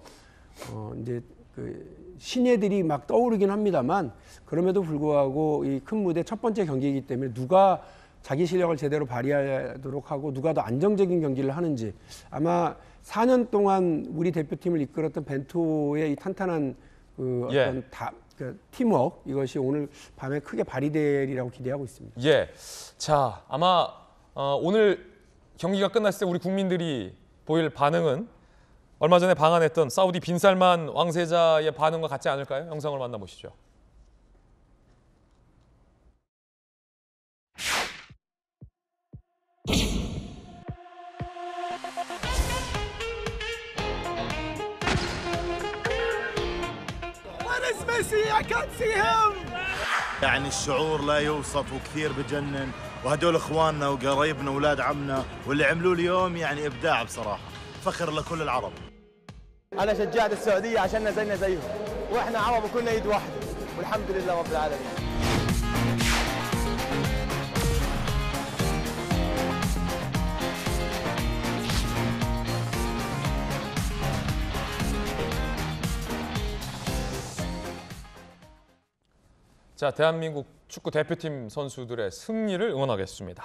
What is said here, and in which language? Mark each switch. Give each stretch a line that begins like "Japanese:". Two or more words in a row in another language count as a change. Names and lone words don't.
Korean: 이제 그 신예들이 막 떠오르긴 합니다만 그럼에도 불구하고 이 큰 무대 첫 번째 경기이기 때문에 누가 자기 실력을 제대로 발휘하도록 하고 누가 더 안정적인 경기를 하는지 아마 4년 동안 우리 대표팀을 이끌었던 벤투의 이 탄탄한 그 어떤 그 팀워크 이것이 오늘 밤에 크게 발휘되리라고 기대하고 있습니다. 예, 자 아마 오늘 경기가 끝났을 때 우리 국민들이 보일 반응은 얼마 전에 방한했던 사우디 빈살만 왕세자의 반응과 같지 않을까요? 영상을 만나보시죠.
English: Where is Messi? I can't see him.
Arabic: يعني الشعور لا يوصف وكثير بجنن وهدول اخواننا وقرايبنا واولاد عمنا واللي عملوه اليوم يعني ابداع بصراحه فخر لكل العرب. انا شجعت السعوديه عشان زينا زيهم واحنا عرب وكلنا ايد واحده والحمد لله رب العالمين.
Korean: 자, 대한민국 축구 대표팀 선수들의 승리를 응원하겠습니다.